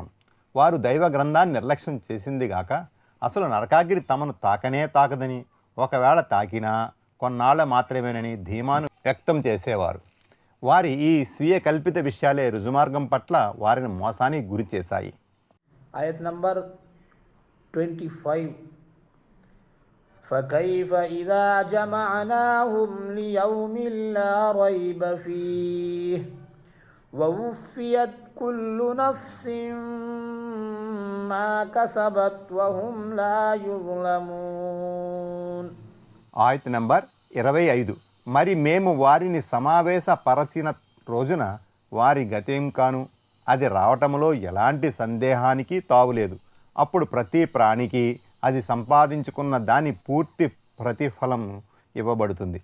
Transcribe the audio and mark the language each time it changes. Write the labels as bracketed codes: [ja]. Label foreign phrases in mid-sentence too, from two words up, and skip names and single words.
[te] వారు దైవ గ్రంథాన్ని నిర్లక్ష్యం చేసిందిగాక అసలు నరకాగ్ని తమను తాకనే తాకదని, ఒకవేళ తాకినా కొన్నాళ్ళ మాత్రమేనని ధీమాను వ్యక్తం చేసేవారు. వారి ఈ స్వీయ కల్పిత విషయాలే రుజుమార్గం పట్ల వారిని మోసానికి గురి చేశాయి. ఆయత్ నంబర్ 25. [ar] فكيف إذا جمعناهم ليوم لا ريب فيه ووفيت كل نفس ما كسبت وهم لا يظلمون. [te] ఆయత నంబర్ 25. మరి మేము వారిని సమావేశపరచిన రోజున వారి గతేం కాను, అది రావటంలో ఎలాంటి సందేహానికి తావులేదు. అప్పుడు ప్రతి ప్రాణికి అది సంపాదించుకున్న దాని పూర్తి ప్రతిఫలం ఇవ్వబడుతుంది.